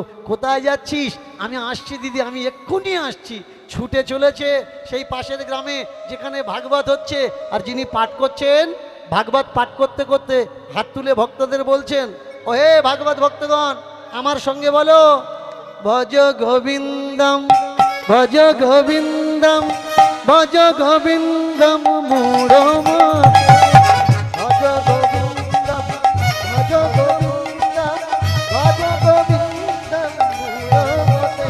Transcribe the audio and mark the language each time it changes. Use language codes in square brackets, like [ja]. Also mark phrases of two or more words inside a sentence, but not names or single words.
[bn] কোথায় যাচ্ছিস? আমি আসছি দিদি, আমি এক্ষুনি আসছি। ছুটে চলেছে সেই পাশের গ্রামে যেখানে ভাগবত হচ্ছে, আর যিনি পাঠ করছেন ভাগবত পাঠ করতে করতে হাত তুলে ভক্তদের বলছেন, ও হে ভাগবত ভক্তগণ, আমার সঙ্গে বলো, [sa] ভজ গোবিন্দম ভজ গোবিন্দম ভজ গোবিন্দম মূঢ়মতে। ভজ গোবিন্দম ভজ গোবিন্দম ভজ গোবিন্দম মূঢ়মতে।